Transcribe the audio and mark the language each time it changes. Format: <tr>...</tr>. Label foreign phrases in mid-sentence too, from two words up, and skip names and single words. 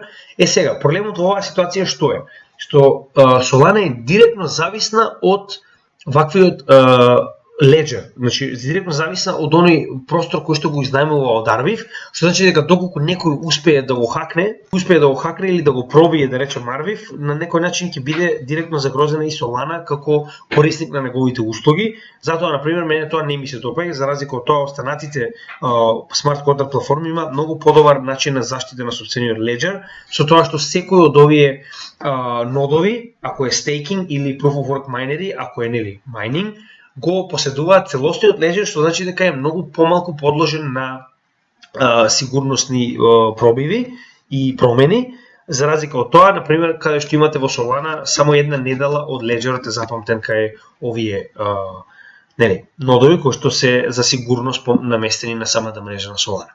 <mk>Сега, проблемот во оваа ситуација што е? Што Solana е директно зависна од ваквиот леджер, значи директно зависна од оној простор кој што го изнајмува од Arviv, што значи дека доколку некој успее да го хакне или да го пробие, да речем Arviv, на некој начин ќе биде директно загрозена и Solana како корисник на неговите услуги. Затоа, например, мене тоа не ми се допаѓа, за разлика од тоа останатите смарт контракт платформи има многу подобар начин на заштита на сопствениот леджер, со тоа што секој од овие нодови, ако е стейкинг или</mk> <en>proof of work</en> <mk>майнери, ако е нели майнинг, го поседуваат целосниот леджер, што значи дека е многу помалку подложен на сигурносни пробиви и промени, за разлика од тоа, например, каде што имате во Solana само една недела од леджерот е запамтен кај овие нодови кои што се за сигурност наместени на самата мрежа на Solana.</mk>